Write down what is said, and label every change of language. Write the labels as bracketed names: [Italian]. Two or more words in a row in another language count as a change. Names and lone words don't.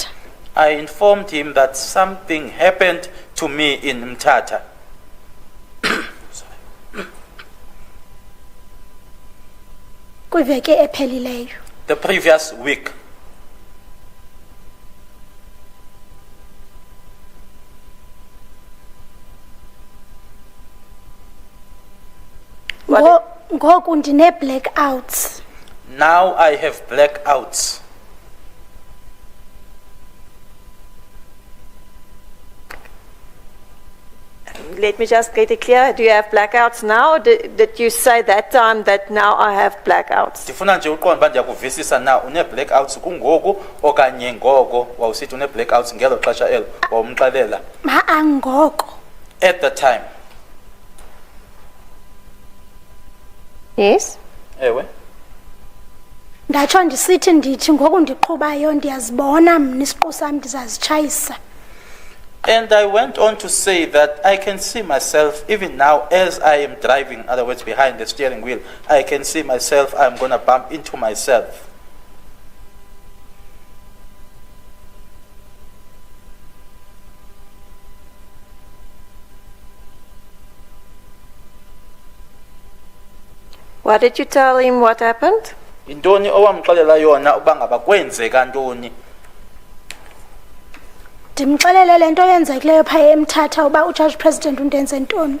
[English] I informed him that something happened to me in Mthatha. [Xhosa] Kwiveki ephelileyo. [English] The previous week. [Xhosa] Ngoku ndine blackouts. [English] Now I have blackouts. Let me just get it clear. Do you have blackouts now? Or did you say that time that now I have blackouts? [Xhosa] Ndifuna nje uqonda uba ndiyakuvisisa na une blackouts kungoku okanye ngoko wawusithi une blackouts ngelo xesha elo wawumxelela. Ma angoko. [English] At the time. Yes. [Xhosa] Ewe. Ndatsho ndisithi ndithi ngoku ndiqhubayo ndiyazibona mna isiqu sam ndizazitshayisa. [English] And I went on to say that I can see myself even now as I am driving, in other words, behind the steering wheel. I can see myself, I'm going to bump into myself. What did you tell him what happened? [Xhosa] Intoni owamxelela yona uba ngaba kwenzeka ntoni? Ndimxelele lento yenzekileyo pha eMthatha uba uJudge President undenze ntoni.